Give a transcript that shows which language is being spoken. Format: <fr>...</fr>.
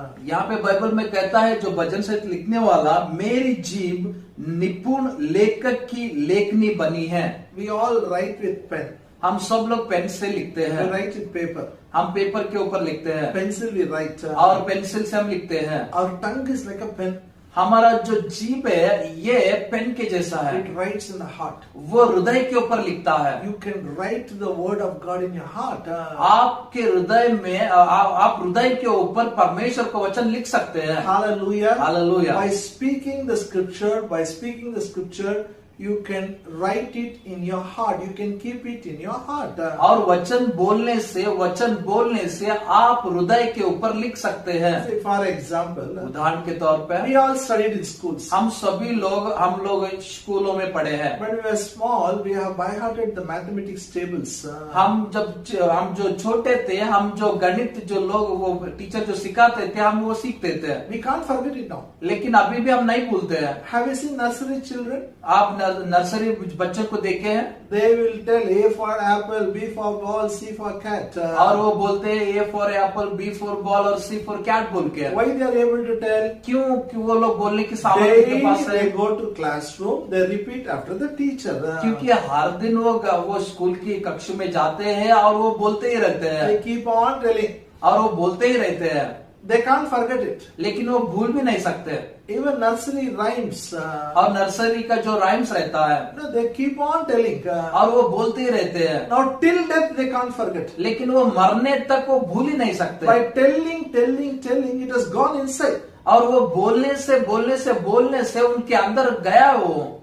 <hi>यहाँ पे बाइबल में कहता है जो भजन संहिता लिखने वाला मेरी जीभ निपुण लेखक की लेखनी बनी है।</hi> <en>We all write with pen.</en> <hi>हम सब लोग पेन से लिखते</hi> <en>We</en> <hi>हैं,</hi> <en>write with paper.</en> <hi>हम पेपर के ऊपर लिखते हैं</hi> <en>Pencil we write.</en> <hi>और पेंसिल से हम लिखते हैं।</hi> <en>Our tongue is like a pen.</en> <hi>हमारा जो जीभ है ये पेन के जैसा है,</hi> <en>It writes in the heart.</en> <hi>वो हृदय के ऊपर लिखता है।</hi> <en>You can write the word of God in your heart.</en> <hi>आपके हृदय में आप हृदय के ऊपर परमेश्वर का वचन लिख सकते हैं। Hallelujah. Hallelujah.</hi> <en>By speaking the scripture, you can write it in your heart. You can keep it in your heart.</en> <hi>और वचन बोलने से आप हृदय के ऊपर लिख सकते हैं।</hi> <en>Say, for example,</en> <hi>उदाहरण के तौर पे</hi> <en>we all studied in schools.</en> <hi>हम लोग स्कूलों में पढ़े हैं।</hi> <en>When we were small, we have by hearted the mathematics tables.</en> <hi>हम जो छोटे थे, हम जो गणित जो लोग वो टीचर जो सिखाते थे हम वो सीखते थे,</hi> <en>We can't forget it now.</en> <hi>लेकिन अभी भी हम नहीं भूलते हैं।</hi> <en>Have you seen nursery children?</en> <hi>आप नर्सरी बच्चों को देखे हैं,</hi> <en>They will tell A for apple, B for ball, C for cat.</en> <hi>और वो बोलते हैं</hi> <en>A for apple, B for ball</en> <hi>और</hi> <en>C for cat</en> <hi>बोल के।</hi> <en>Why they are able to tell?</en> <hi>क्यों कि वो लोग बोलने की सामर्थ्य के</hi> <en>Daily</en> <hi>पास है।</hi> <en>they go to classroom, they repeat after the teacher.</en> <hi>क्योंकि हर दिन वो स्कूल की कक्षा में जाते हैं और वो बोलते ही रहते हैं</hi> <en>They keep on telling.</en> <hi>और वो बोलते ही रहते हैं,</hi> <en>They can't forget it.</en> <hi>लेकिन वो भूल भी नहीं सकते।</hi> <en>Even nursery rhymes.</en> <hi>और नर्सरी का जो राइम्स रहता है</hi> <en>No, they keep on telling.</en> <hi>और वो बोलते ही रहते हैं,</hi> <en>Now till death they can't forget.</en> <hi>लेकिन वो मरने तक वो भूल ही नहीं सकते।</hi> <en>By telling, it has gone inside.</en> <hi>और वो बोलने से उनके अंदर गया वो।</hi>